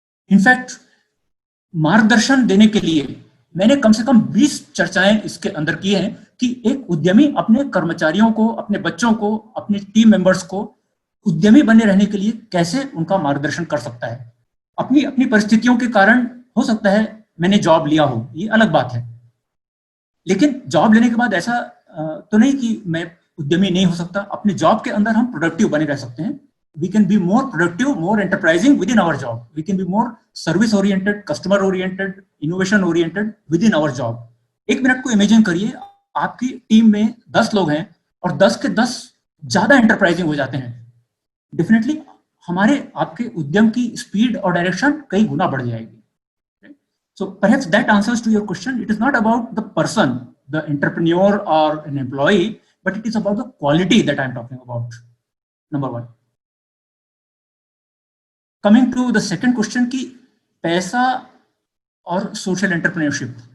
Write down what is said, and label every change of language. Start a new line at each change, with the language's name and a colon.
Hindi: In fact मार्गदर्शन देने के लिए मैंने कम से कम 20 चर्चाएं इसके अंदर की हैं कि एक उद्यमी अपने कर्मचारियों को, अपने बच्चों को, अपने टीम मेंबर्स को उद्यमी बने रहने के लिए कैसे उनका मार्गदर्शन कर सकता है। अपनी अपनी परिस्थितियों के कारण हो सकता है मैंने जॉब लिया हो, ये अलग बात है, लेकिन जॉब लेने के बाद ऐसा तो नहीं कि मैं उद्यमी नहीं हो सकता। अपने जॉब के अंदर हम प्रोडक्टिव बने रह सकते हैं।
English: We can be more productive, more enterprising within our job. We can be more service oriented, customer oriented, innovation oriented within our job.
Hindi: 1 minute को इमेजिन करिए, आपकी टीम में 10 लोग हैं और 10 के 10 ज्यादा एंटरप्राइजिंग हो जाते हैं, डेफिनेटली हमारे आपके उद्यम की स्पीड और डायरेक्शन कई गुना बढ़ जाएगी।
English: So perhaps that answers to your question. It is not about the person, the entrepreneur or an employee, but it is about the quality that I'm talking about. Number 1. Coming to the second question
Hindi: कि पैसा और
English: social entrepreneurship.